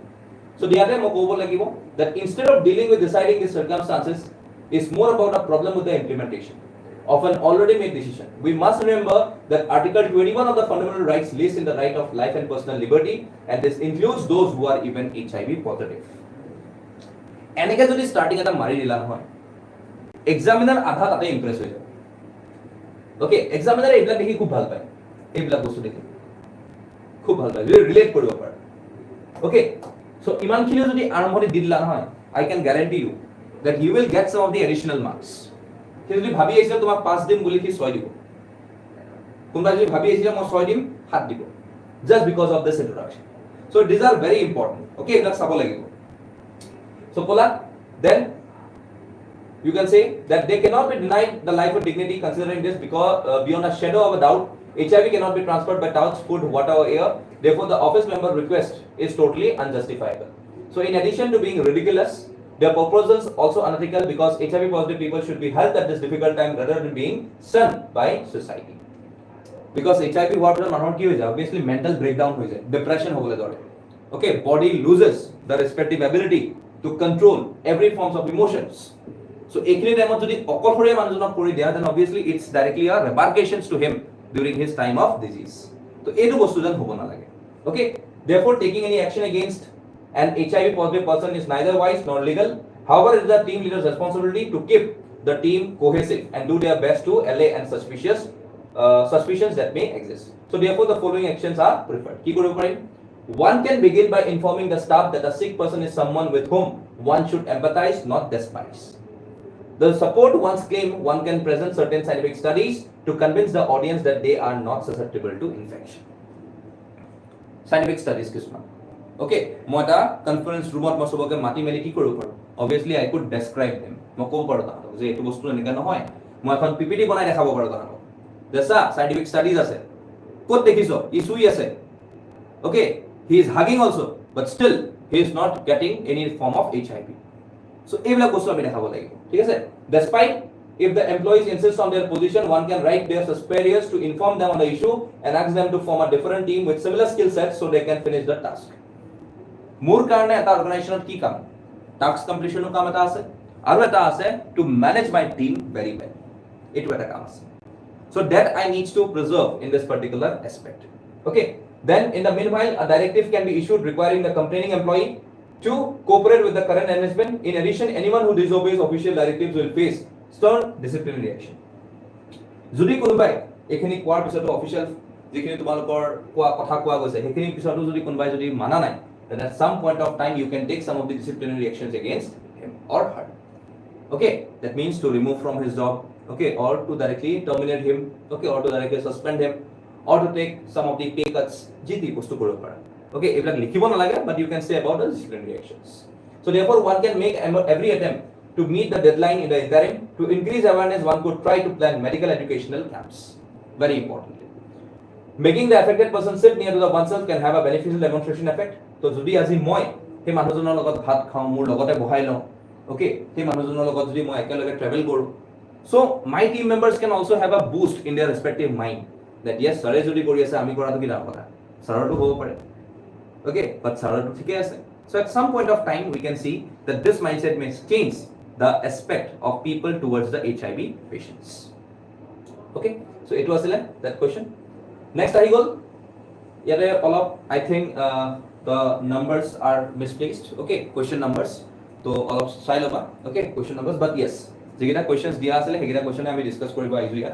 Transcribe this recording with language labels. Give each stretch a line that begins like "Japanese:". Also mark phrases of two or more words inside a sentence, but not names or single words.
English: So the other that instead of dealing with deciding these circumstances, is more about a problem with the implementation of an already made decision. We must remember that Article 21 of the Fundamental Rights lists in the right of life and personal liberty, and this includes those who are even HIV positive.
Assamese: এনেকে যদি স্টার্টিং এটা মারি দিলা নহয়, এক্সামিনার আধা তাতে ইমপ্রেস হৈ যায়। ওকে, এক্সামিনারে এইবিলাক দেখি খুব ভাল পায়, এইবিলাক বস্তু দেখি খুব ভাল পায়, ৰিলেট কৰিব পাৰে। ওকে, so ইমানখিনি যদি আৰম্ভণি দি দিলা নহয়,
English: I can guarantee you that you will get some of the additional marks.
Assamese: সি যদি ভাবি আহিছিল তোমাক 5 দিম বুলি সি 6 দিব, কোনোবা যদি ভাবি আহিছিল মই 6 দিম 7 দিব,
English: just because of this introduction. So these are very important.
Assamese: Okay, এইবিলাক চাব লাগিব।
English: So Kola, then you can say that they cannot be denied the life or dignity considering this, because beyond a shadow of a doubt, HIV cannot be transferred by touch, food, water or air. Therefore, the office member request is totally unjustifiable. So in addition to being ridiculous, their proposals also unethical, because HIV positive people should be helped at this difficult time rather than being shunned by society.
Assamese: because HIV হোৱাৰ পিছত মানুহৰ কি হৈ যায়
English: obviously mental breakdown
Assamese: হৈ যায়, depression হ'বলৈ ধৰে,
English: okay, body loses the respective ability to control every forms of emotions. So
Assamese: এইখিনি টাইমত যদি অকলশৰীয়া মানুহজনক কৰি দিয়া
English: then obviously it's directly a repercussions to him during his time of disease.
Assamese: তো এইটো বস্তু যেন হ'ব নালাগে,
English: okay. Therefore taking any action against an HIV positive person is neither wise nor legal. However, it is the team leader's responsibility to keep the team cohesive and do their best to allay and suspicions that may exist. So therefore the following actions are preferred.
Assamese: Ki koribo parim?
English: One can begin by informing the staff that a sick person is someone with whom one should empathize, not despise. The support one's claim, one can present certain scientific studies to convince the audience that they are not susceptible to infection. Scientific studies kisman.
Assamese: Okay, মই এটা কনফারেন্স রুমত মই সবকে মাতি মেলি কি কৰিব পাৰো?
English: Obviously I could describe them.
Assamese: মই ক'ব পাৰো তাহাঁতক যে এইটো বস্তু এনেকা নহয়, মই এখন পিপিটি বনাই দেখাব পাৰো তাহাঁতক। দেছা
English: scientific studies
Assamese: আছে, ক'ত দেখিছো ই শুই আছে,
English: okay, he is hugging also but still he is not getting any form of HIV.
Assamese: So এইবিলাক বস্তু আমি দেখাব লাগিব, ঠিক আছে?
English: Despite if the employees insist on their position, one can write their superiors to inform them on the issue and ask them to form a different team with similar skill sets so they can finish the task.
Assamese: মোৰ কাৰণে এটা অৰ্গানাইজেশ্যনত কি কাম? টাস্ক কমপ্লিশনৰ কাম এটা আছে আৰু এটা আছে
English: to manage my team very well.
Assamese: এইটো এটা কাম আছে.
English: So that I need to preserve in this particular aspect. Okay. Then in the meanwhile, a directive can be issued requiring the complaining employee to cooperate with the current management. In addition, anyone who disobeys official directives will face stern disciplinary action.
Assamese: যদি কোনোবাই এখিনি কোৱাৰ পিছতো অফিচিয়েল যিখিনি তোমালোকৰ কথা কোৱা গৈছে সেইখিনি পিছতো যদি কোনোবাই যদি মানা নাই,
English: then at some point of time you can take some of the disciplinary actions against him or her. Okay, that means to remove from his job, okay, or to directly terminate him, okay, or to directly suspend him, or to take some of the pay cuts.
Assamese: Jiti postu koribo para. Okay, এইবিলাক লিখিব নালাগে,
English: but you can say about the disciplinary actions. So therefore one can make every attempt to meet the deadline in the interim. To increase awareness, one could try to plan medical educational camps. Very importantly, making the affected person sit near to the oneself can have a beneficial demonstration effect. So যদি আজি মই সেই মানুহজনৰ লগত ভাত খাওঁ, মোৰ লগতে বহাই লওঁ, okay, সেই মানুহজনৰ লগত যদি মই একেলগে ট্ৰেভেল কৰোঁ, so my team members can also have a boost in their respective mind that yes,
Assamese: সি যদি কৰি আছে আমি কৰাটো কি না কথা, চাৰাৰটো হ'ব পাৰে,
English: okay, but
Assamese: চাৰাৰটো ঠিকে আছে.
English: So at some point of time we can see that this mindset may change the aspect of people towards the HIV patients. Okay, so it was that question. Next
Assamese: আহি গ'ল
English: yare all of I think the numbers are misplaced, okay, question numbers, so all of style over, okay, question numbers, but yes,
Assamese: যেগিটা questions দিয়া আছে হেগিটা question আমি ডিসকাস কৰিব আইজু ইয়াত.